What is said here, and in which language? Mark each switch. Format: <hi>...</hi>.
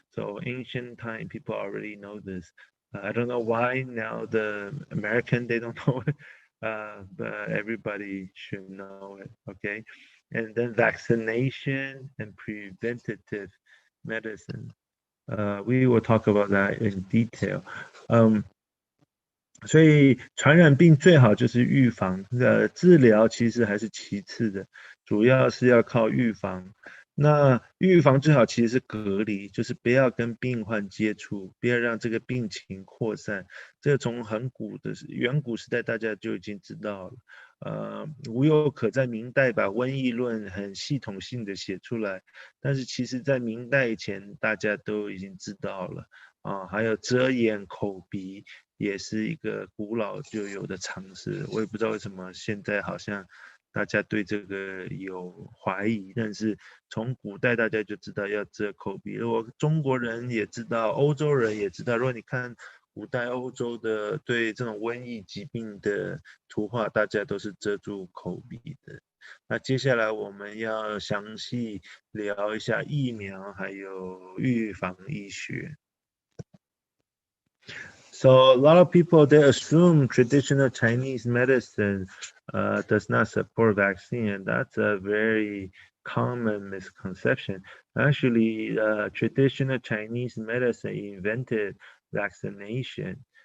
<en>So ancient time, people already know this. I don't know why now the American, they don't know it, but everybody should know it, okay? And then vaccination and preventative medicine. We will talk about that in detail.</en> <zh>所以传染病最好就是预防，治疗其实还是其次的，主要是要靠预防。那预防最好其实是隔离，就是不要跟病患接触，不要让这个病情扩散。这个从远古时代大家就已经知道了。吴有可在明代把瘟疫论很系统性的写出来，但是其实在明代以前大家都已经知道了还有遮掩口鼻也是一个古老就有的常识。我也不知道为什么现在好像大家对这个有怀疑，但是从古代大家就知道要遮口鼻。如果中国人也知道，欧洲人也知道。如果你看古代欧洲的对这种瘟疫疾病的图画，大家都是遮住口鼻的。那接下来我们要详细聊一下疫苗还有预防医学。</zh> <en>So a lot of people, they assume traditional Chinese medicine does not support vaccine, and that's a very common misconception. Actually, traditional Chinese medicine invented vaccination.</en>